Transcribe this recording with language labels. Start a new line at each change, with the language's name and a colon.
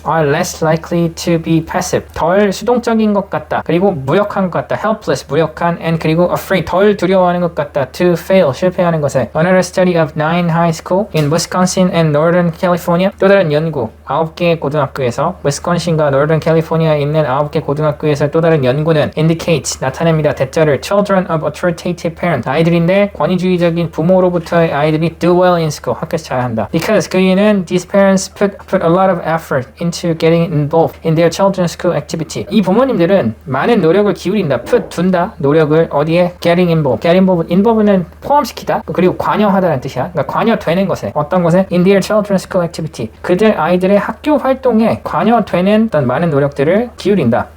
English: are less likely to be passive
Korean: 덜 수동적인 것 같다
English: 그리고 무력한 것 같다 helpless 무력한 and 그리고 afraid 덜 두려워하는 것 같다 to fail 실패하는 것에 another study of 9 high school in Wisconsin and Northern California
Korean: 또 다른 연구 9개의 고등학교에서 위스콘신과 노던 캘리포니아에 있는 9개 고등학교에서 또 다른 연구는
English: indicates
Korean: 나타냅니다.
English: 대절을 children of authoritative parents
Korean: 아이들인데 권위주의적인 부모로부터의 아이들이
English: do well in school
Korean: 학교에서 잘한다.
English: Because
Korean: 그 이유는
English: these parents put a lot of effort into getting involved in their children's school activity.
Korean: 이 부모님들은 많은 노력을 기울인다. put 둔다. 노력을 어디에 getting involved. get involved는 포함시키다. 그리고 관여하다는 뜻이야. 그러니까 관여되는 것에 어떤 것에
English: in their children's school activity.
Korean: 그들 아이들의 학교 활동에 관여되는 어떤 많은 노력들을 기울인다.